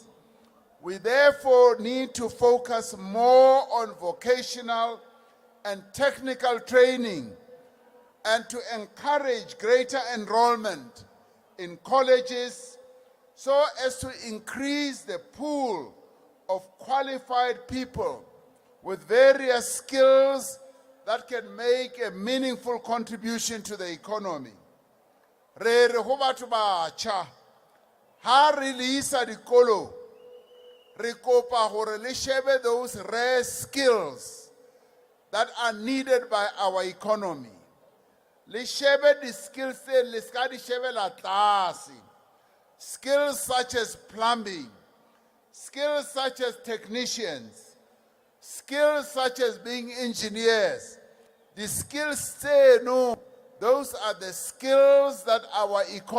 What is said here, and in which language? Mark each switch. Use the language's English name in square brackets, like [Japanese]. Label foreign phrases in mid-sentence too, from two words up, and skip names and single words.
[English] We therefore need to focus more on vocational and technical training and to encourage greater enrollment in colleges so as to increase the pool of qualified people with various skills that can make a meaningful contribution to the economy. [Southern Sotho] Re re ho batho batjha, ha re lisa dikolo, re kopa hore le shebe [English] those rare skills that are needed by our economy. [Southern Sotho] Le shebe di skills tse le ska di shebela tlase. [English] Skills such as plumbing, skills such as technicians, skills such as being engineers. The skills say no, those are the skills that our economy